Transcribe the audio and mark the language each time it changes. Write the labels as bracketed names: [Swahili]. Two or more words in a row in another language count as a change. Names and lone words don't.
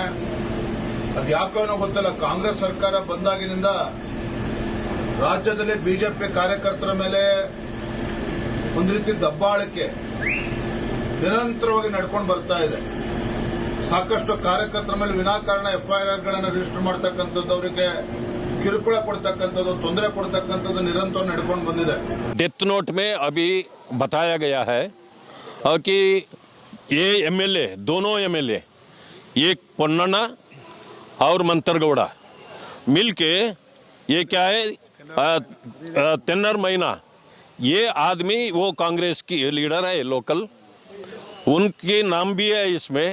[Kannada] ಅದು ಯಾಕೋ ಗೊತ್ತಿಲ್ಲ, ಕಾಂಗ್ರೆಸ್ ಸರ್ಕಾರ ಬಂದಾಗಿನಿಂದ ರಾಜ್ಯದಲ್ಲಿ ಬಿಜೆಪಿ ಕಾರ್ಯಕರ್ತರ ಮೇಲೆ ಒಂದು ರೀತಿ ದಬ್ಬಾಳಿಕೆ ನಿರಂತರವಾಗಿ ನಡ್ಕೊಂಡು ಬರ್ತಾ ಇದೆ. ಸಾಕಷ್ಟು ಕಾರ್ಯಕರ್ತರ ಮೇಲೆ ವಿನಾಕಾರಣ FIRಗಳನ್ನು ರಿಜಿಸ್ಟರ್ ಮಾಡತಕ್ಕಂಥದ್ದು, ಅವರಿಗೆ ಕಿರುಕುಳ ಕೊಡ್ತಕ್ಕಂಥದ್ದು, ತೊಂದರೆ ಕೊಡ್ತಕ್ಕಂಥದ್ದು ನಿರಂತರ ನಡ್ಕೊಂಡು ಬಂದಿದೆ. [English] death note [Hindi] में अभी बताया गया है कि ये MLA, दोनों MLA, एक पोन्नना और मंतरगौड़ा मिलके ये क्या है, तेन्नर महीना, ये आदमी वो कांग्रेस की लीडर है लोकल, उनके नाम भी है इसमें.